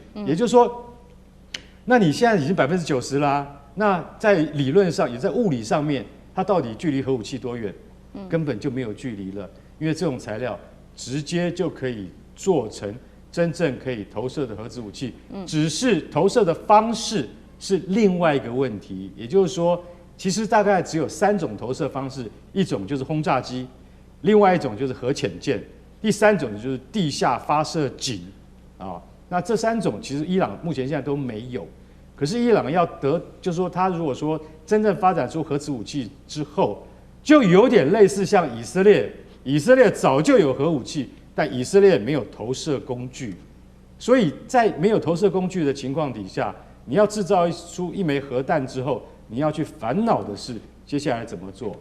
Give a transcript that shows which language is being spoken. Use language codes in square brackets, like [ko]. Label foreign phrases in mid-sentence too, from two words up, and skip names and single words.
[zh] 也就是說，那你現在已經90%啦，那在理論上也在物理上面，它到底距離核武器多遠？根本就沒有距離了，因為這種材料直接就可以做成真正可以投射的核子武器，只是投射的方式是另外一個問題。也就是說，其實大概只有3種投射方式，一種就是轟炸機，另外一種就是核潛艦，第3種就是地下發射井啊。那這3種其實伊朗目前現在都沒有。可是伊朗要得，就是說他如果說真正發展出核子武器之後，就有點類似像以色列，以色列早就有核武器，但以色列沒有投射工具，所以在沒有投射工具的情況底下，你要製造出一枚核彈之後，你要去煩惱的是接下來怎麼做。